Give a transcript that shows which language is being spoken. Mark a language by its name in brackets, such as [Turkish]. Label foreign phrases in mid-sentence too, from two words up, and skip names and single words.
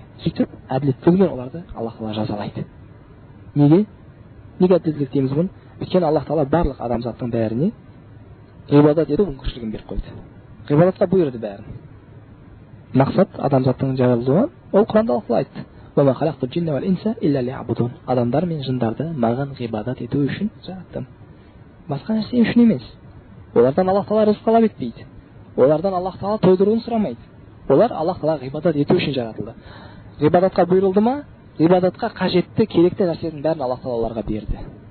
[Kazakh] Сөйтіп әділеттігімен оларды Аллах Тағала жазалайды. Неге? Неге әділеттілік дейміз бұны? Өйткені Аллах Тағала барлық адамзаттың бәріне ғибадат ету мүмкіншілігін беріп қойды. Ғибадатқа бұйырды бәрін. Мақсат адамзаттың жаралуы, ол Құранда Аллах айтты: [Arabic] "وخلقت الجن والإنس إلا ليعبدون". [Kazakh] Адамдар мен жындарды маған ғибадат ету үшін жараттым. Басқа нәрсе үшін емес. Олардан Аллах Тағала рызық талап етпейді. Олардан Аллах Тағала тойдыруын сұрамайды. Олар Аллах Тағала ғибадат ету үшін жаратылды. Ғибадатқа бұйырылды ма? Ғибадатқа қажетті, керекті нәрсенің бәрін Аллах Тағала оларға берді.